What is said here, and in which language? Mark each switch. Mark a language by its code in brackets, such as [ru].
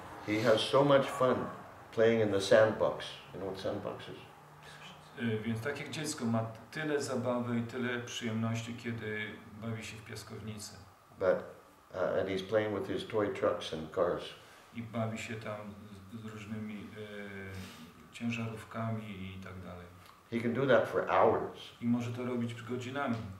[en] He has so much fun playing in the sandbox. You know what sandbox is? [pl] Więc tak jak dziecko ma tyle zabawy i tyle przyjemności, kiedy bawi się w piaskownicy. [en] And he's playing with his toy trucks and cars. [pl] I bawi się tam z różnymi ciężarówkami i tak dalej. [en] He can do that for hours. [pl] I może to robić godzinami.